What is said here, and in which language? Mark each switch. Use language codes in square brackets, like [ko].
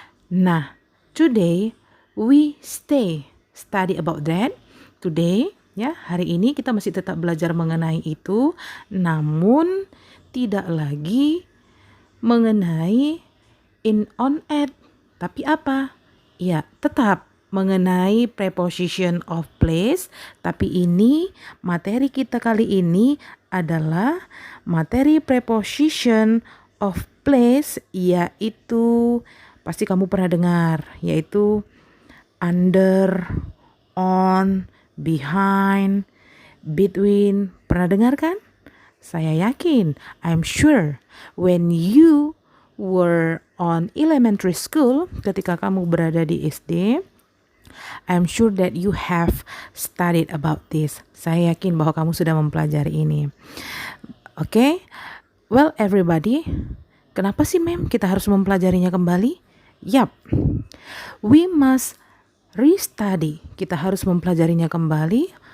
[en] Nah, today we study about that. [id] Today, ya, hari ini kita masih tetap belajar mengenai itu, namun tidak lagi mengenai in, on, at, tapi apa? Ya, tetap mengenai preposition of place, tapi ini materi kita kali ini adalah materi preposition of place, yaitu pasti kamu pernah dengar, yaitu under, on, behind, between. Pernah dengar kan? [en] Saya yakin, I'm sure, when you were on elementary school, ketika kamu berada di SD, I'm sure that you have studied about this. [id] Saya yakin bahwa kamu sudah mempelajari ini. Oke, well everybody, kenapa sih Mem kita harus mempelajarinya kembali? [en] Yap, we must restudy. [id] Kita harus mempelajarinya kembali.